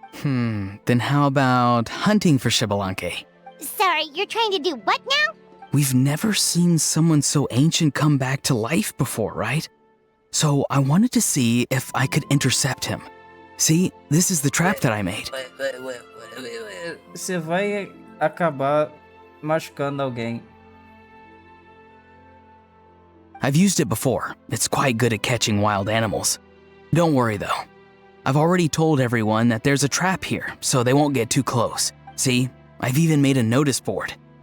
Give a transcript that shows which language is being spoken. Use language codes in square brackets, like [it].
[en] Then how about hunting for Xbalanque? Sorry, you're trying to do what now? We've never seen someone so ancient come back to life before, right? So I wanted to see if I could intercept him. See, this is the trap that I made. [pt] Você vai acabar machucando alguém. [en] I've used it before. It's quite good at catching wild animals. Don't worry though. I've already told everyone that there's a trap here, so they won't get too close. See, I've even made a notice board.